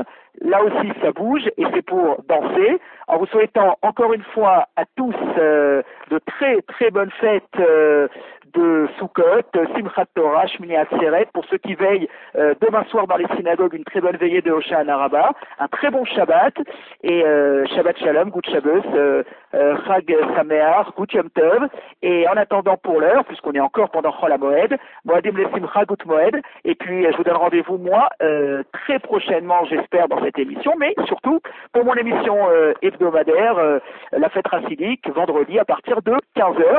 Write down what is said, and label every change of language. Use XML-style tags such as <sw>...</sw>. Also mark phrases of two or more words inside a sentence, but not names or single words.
<fr>Là aussi, ça bouge et c'est pour danser. En vous souhaitant encore une fois à tous de très très bonnes fêtes de Sukkot, Simchat Torah, Shmini Atzeret, pour ceux qui veillent demain soir dans les synagogues, une très bonne veillée de Hoshana Rabbah, un très bon Shabbat et</fr> <he>שבת שלום,</he> <yi>גוט שבת,</yi> <he>חג שמח,</he> <yi>גוט יום טוב.</yi> <fr>Et en attendant pour l'heure, puisqu'on est encore pendant Chol HaMoed,</fr> <he>מועדים לשמחה</he> <yi>גוט מועד,</yi> <fr>et puis je vous donne rendez-vous moi très prochainement, j'espère, dans cette émission, mais surtout pour mon émission hebdomadaire, la fête racidique, vendredi à partir de 15h.</fr>